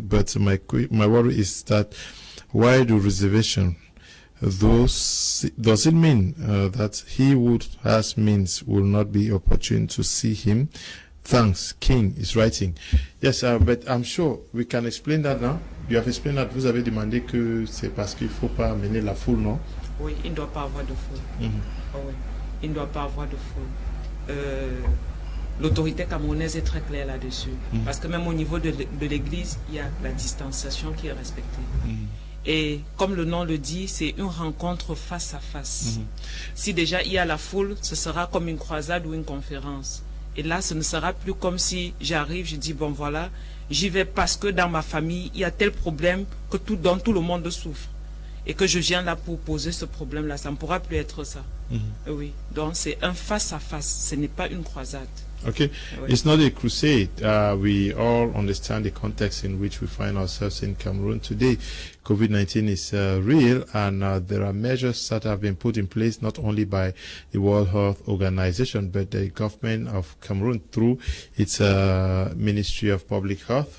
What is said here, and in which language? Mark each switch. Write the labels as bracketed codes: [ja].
[en] But my worry is that why do reservation? Does it mean that he who has means will not be opportune to see him? Thanks, King is writing. Yes, but I'm sure we can explain that now. You have explained that [fr] vous avez demandé que c'est parce qu'il ne faut pas amener la foule, non? Oui, il ne doit pas avoir de foule. Oh, oui. Il ne doit pas avoir de foule. L'autorité camerounaise est très claire là-dessus. Parce que même au niveau de l'église, il y a la distanciation qui est respectée. Et comme le nom le dit, c'est une rencontre face à face. Si déjà il y a la foule, ce sera comme une croisade ou une conférence. Et là, ce ne sera plus comme si j'arrive, je dis, bon voilà, j'y vais parce que dans ma famille, il y a tel problème que dont tout le monde souffre. Et que je viens là pour poser ce problème-là. Ça ne pourra plus être ça. Oui. Donc c'est un face à face, ce n'est pas une croisade. [en] Okay, it's not a crusade. We all understand the context in which we find ourselves in Cameroon today. COVID-19 is real, and there are measures that have been put in place not only by the World Health Organization, but the government of Cameroon through its Ministry of Public Health.